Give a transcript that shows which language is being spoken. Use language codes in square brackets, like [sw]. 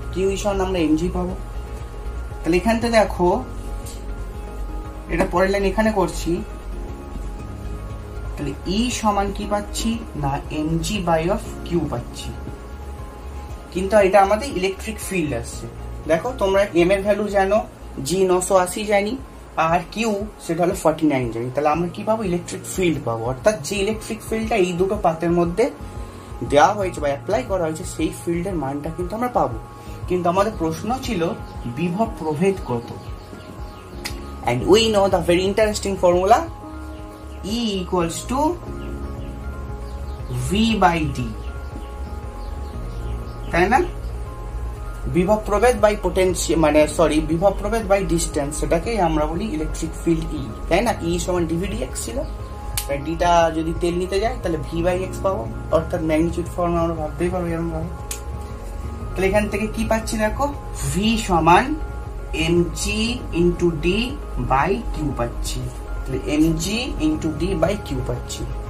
[bn] QE সমান আমরা mg পাবো। তাহলে এখানটা দেখো, এটা পরের লাইন এখানে করছি, তাহলে E সমান কি পাচ্ছি না mg বাই অফ q পাচ্ছি, কিন্তু এটা আমাদের ইলেকট্রিক ফিল্ড আসছে। দেখো তোমরা m এর ভ্যালু জানো, g 980 জানি, আর q সেটা হলো 49 জানি, তাহলে আমরা কি পাবো? ইলেকট্রিক ফিল্ড পাবো। অর্থাৎ যে ইলেকট্রিক ফিল্ডটা এই দুটো পাতের মধ্যে দেওয়া হয়েছে বা অ্যাপ্লাই করা হয়েছে, সেই ফিল্ডের মানটা কিন্তু আমরা পাবো। কিন্তু আমাদের প্রশ্ন ছিল বিভব প্রভেদ কত, [en] and we know the very interesting formula E equals to V by D, [bn] তাই না? বিভব প্রভেদ বাই পোটেনশিয়াল মানে সরি বিভব প্রভেদ বাই ডিস্টেন্স, সেটাকেই আমরা বলি ইলেকট্রিক ফিল্ড E, তাই না? E সমান dVdx ছিল, তাই ডিটা যদি তেল নিতে যায় তাহলে V by x পাবো, অর্থাৎ ম্যাগনিটিউড ফর্ম আমরা ভাবতেই পারবো এরকম ভাবে। তাহলে এখান থেকে কি পাচ্ছি দেখো, V সমান mg into D by Q পাচ্ছি, তাহলে mg into D by Q পাচ্ছি।